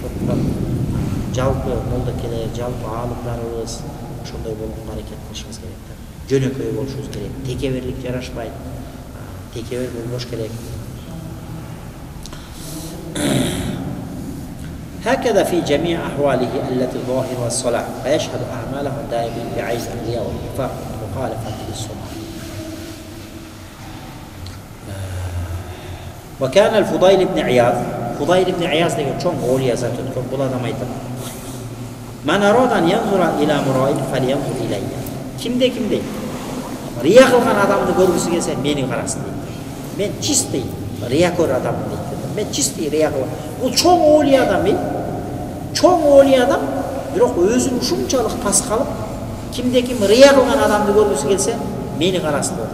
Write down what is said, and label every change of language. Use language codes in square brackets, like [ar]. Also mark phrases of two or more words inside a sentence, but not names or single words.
[ky] Ошондуктан жалпы молдекелер, жалпы аалымдарыбыз ошондой болгонго аракет кылышыбыз керек да. Жөнөкөй болушубуз керек. Текеберлик жарашпайт. Текебер болбош керек. [ar] هكذا في جميع أحواله التي ظاهرها الصلاح فيشهد أعماله دائما بعيز الرياء والنفاق مخالفة للسنة. وكان الفضيل بن عياض [uz] degan çoğun oğliya zaten bu adam aytadi. [ar] من أراد أن ينظر إلى مراءٍ فلينظر إليّ. [uz] Kimde riya qilgan adamni ko'rgisi kelsa meni qarasin deydi. Men чистый riyakor adamım deydi. Men чистый riya qilgan. Bu çoğun oğliya adam çoğun oğliya adam biroq o'zini shunchalik past qilib kimde riya qilgan adamni ko'rgisi kelsa meni qarasin deydi.